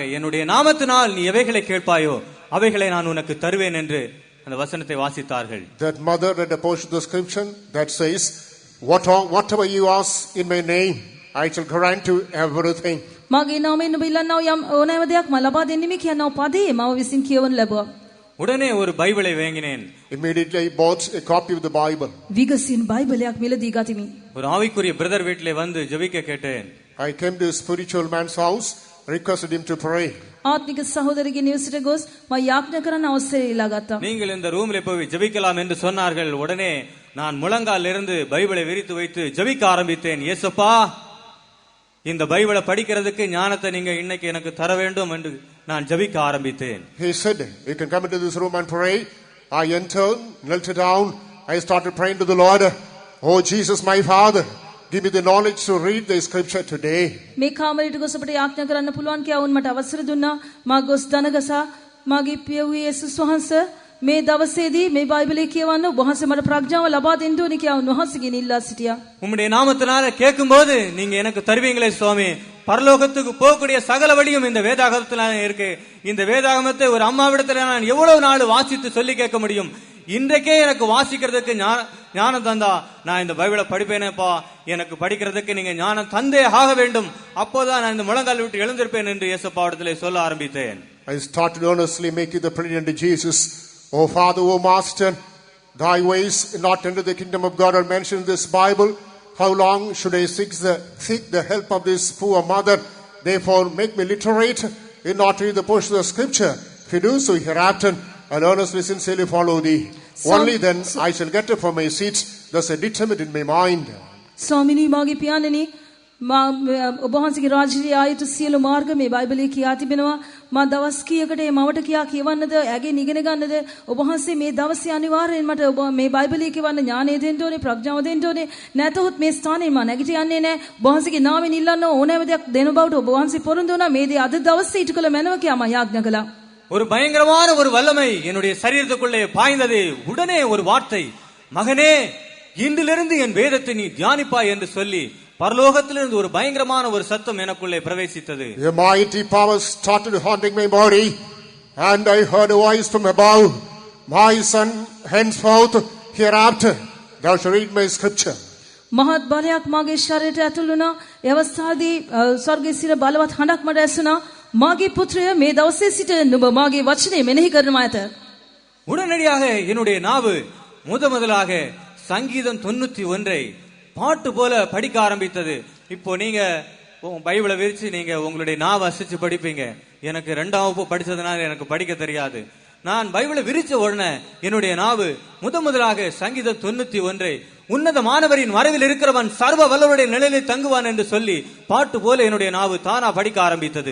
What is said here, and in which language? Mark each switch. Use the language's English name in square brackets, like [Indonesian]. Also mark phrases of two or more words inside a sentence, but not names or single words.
[Tamil] என்னுடைய நாமத்தினால் நீ எவைகளை கேட்பாயோ அவைகளை நான் உனக்கு தருவேன் என்று அந்த வசனத்தை வாசித்தார்கள். [English] That mother read a portion of the scripture that says, whatever you ask in my name, I shall grant you everything. [Sinhala] මගේ නාමයෙන් ඔබ ඉල්ලන්නා යම් ඕනෑම දෙයක් මම ලබා දෙන්නෙමි කියනවා පදේ මම විසින් කියවන ලැබුවා. [Tamil] உடனே ஒரு பைபிளை வாங்கினேன். [English] Immediately I bought a copy of the Bible. [Sinhala] විගසින් බයිබලයක් මිලදී ගතිමි. [Tamil] ஒரு ஆவிக்குரிய பிரதர் வீட்டிலே வந்து ஜெபிக்க கேட்டேன். [English] I came to a spiritual man's house, requested him to pray. [Sinhala] ආත්මික සහෝදරගේ නිවසට ගොස් මම යාඥා කරන්න අවසරය ඉල්ලා ගත්තා. [Tamil] நீங்கள் இந்த ரூமிலே போய் ஜெபிக்கலாம் என்று சொன்னார்கள். உடனே நான் முழங்காலில் இருந்து பைபிளை விரித்து வைத்து ஜெபிக்க ஆரம்பித்தேன். இயேசுப்பா, இந்த பைபிளை படிக்கிறதுக்கு ஞானத்தை நீங்க இன்னைக்கு எனக்கு தர வேண்டும் என்று நான் ஜெபிக்க ஆரம்பித்தேன். [English] He said, you can come into this room and pray. I entered, knelt down. I started praying to the Lord. Oh Jesus, my Father, give me the knowledge to read the scripture today. [Sinhala] මේ කාමරයට ගොස් අපට යාඥා කරන්න පුළුවන් කියා වුන් මට අවසර දුන්නා. මා ගොස් දනගසා මාගේ පිය වූ යේසුස් වහන්සේ මේ දවසේදී මේ බයිබලය කියවන්න ඔබ වහන්සේ මට ප්‍රඥාව ලබා දෙන්න ඕනේ කියා උන්වහන්සේගෙන් ඉල්ලා සිටියා. [Tamil] உம்முடைய நாமத்தினால கேட்கும்போது நீங்க எனக்கு தருவீங்களே சுவாமி. பரலோகத்துக்கு போகக்கூடிய சகல வழியும் இந்த வேதாகமத்துல இருக்கு. இந்த வேதாகமத்தை ஒரு அம்மாவிடத்துல நான் எவ்வளவு நாள் வாசித்து சொல்லி கேட்க முடியும்? இன்றைக்கே எனக்கு வாசிக்கிறதுக்கு ஞானம் தந்தா நான் இந்த பைபிளை படிப்பேனேப்பா. எனக்கு படிக்கிறதுக்கு நீங்க ஞானம் தந்தே ஆக வேண்டும். அப்போதான் நான் இந்த முழங்கால் விட்டு எழுந்திருப்பேன் என்று இயேசுப்பாவிடத்திலே சொல்ல ஆரம்பித்தேன். [English] I started earnestly making the plea unto Jesus. Oh Father, oh Master, thy ways not enter the kingdom of God are mentioned in this Bible. How long should I seek the help of this poor mother? Therefore make me literate in not read the portion of the scripture. If you do so hereafter, I'll earnestly sincerely follow thee. Only then I shall get up from my seat. Thus I determined in my mind. [Sinhala] ස්වාමිනී මාගේ පියාණෙනි ඔබ වහන්සේගේ රාජ්‍යයේ ආයත සියලු මාර්ග මේ බයිබලයේ කියා තිබෙනවා. මා දවස් කීයකට මේ මවට කියා කියවන්නද ඇගෙන් ඉගෙන ගන්නද ඔබ වහන්සේ මේ දවසේ අනිවාර්යෙන් මට ඔබ මේ බයිබලයේ කියවන්න ඥානය දෙන්න ඕනේ ප්‍රඥාව දෙන්න ඕනේ. නැතහොත් මේ ස්ථානයේ මා නැගිට යන්නේ නැහැ. ඔබ වහන්සේගේ නාමයෙන් ඉල්ලන්න ඕනෑම දෙයක් දෙන බවට ඔබ වහන්සේ පොරොන්දු වුණා. මේ දේ අද දවසේ ඊට කළ මැනව කියා මා යාඥා කළා. [Tamil] ஒரு பயங்கரமான ஒரு வல்லமை என்னுடைய சரீரத்துக்குள்ளே பாய்ந்தது. உடனே ஒரு வார்த்தை, மகனே இன்றிலிருந்து என் வேதத்தை நீ தியானிப்பாய் என்று சொல்லி பரலோகத்திலிருந்து ஒரு பயங்கரமான ஒரு சத்தம் எனக்குள்ளே பிரவேசித்தது. [English] A mighty power started haunting my body, and I heard a voice from above, my son, henceforth hereafter thou shalt read my scripture. [Sinhala] මහත් බලයක් මාගේ ශරීරයට ඇතුළු වුණා. ඒ අවස්ථාවේදී ස්වර්ගයේ සිට බලවත් හඬක් මට ඇසුණා. මාගේ පුත්‍රය මේ දවසේ සිට නුඹ මාගේ වචනේ මෙනෙහි කරනවා ඇත. [Tamil] உடனடியாக என்னுடைய நாவு முதலாக சங்கீதம் 91 பாட்டு போல படிக்க ஆரம்பித்தது. இப்போ நீங்க பைபிளை விரிச்சு நீங்க உங்களுடைய நாவை அசைச்சு படிப்பீங்க. எனக்கு 2ஆம் வகுப்பு படிச்சதுனால எனக்கு படிக்க தெரியாது. நான் பைபிளை விரிச்ச உடனே என்னுடைய நாவு முதலாக சங்கீதம் 91 உன்னதமானவரின் மறைவில் இருக்கிறவன் சர்வ வல்லவருடைய நிலையிலே தங்குவான் என்று சொல்லி பாட்டு போல என்னுடைய நாவு தானா படிக்க ஆரம்பித்தது.